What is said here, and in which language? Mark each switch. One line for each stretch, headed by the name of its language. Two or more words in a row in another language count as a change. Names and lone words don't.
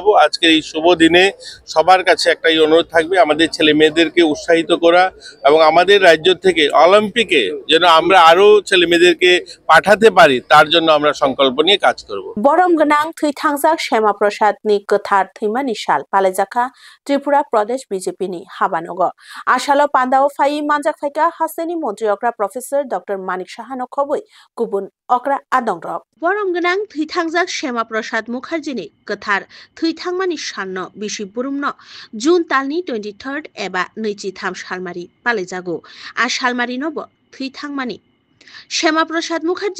Bangla: আজকের এই শুভ দিনে সবার কাছে একটাই অনুরোধ থাকবে, আমাদের ছেলে মেয়েদেরকে উৎসাহিত করা এবং আমাদের রাজ্য থেকে অলিম্পিকে যেন আমরা আরো ছেলে মেয়েদেরকে পাঠাতে পারি, তার জন্য আমরা সংকল্প নিয়ে কাজ করব।
Kok Borok: বরম গোনাं थैथांजाक श्यामा प्रसादनि गोथार थैमानि साल पालायजाखा त्रिपुरा प्रदेश बिजेपिनि हाबानगो आसालो पान्दाव फाइ मानजाक फाइका हास्टेनि मन्त्रि अक्रा प्रफेसर डक्टर मानिक साहानो खबै गुबुन अक्रा आदंग्रक बरम गोनां थैथांजाक श्यामा प्रसाद मुखार्जीनि गोथार थैथांमानि साननो बिसि बुरुमनो जुन तालनि 23 एबा 23 सालमारि पालायजागो आ सालमारिनोबो थैथांमानि श्यामा प्रसाद मुखार्जी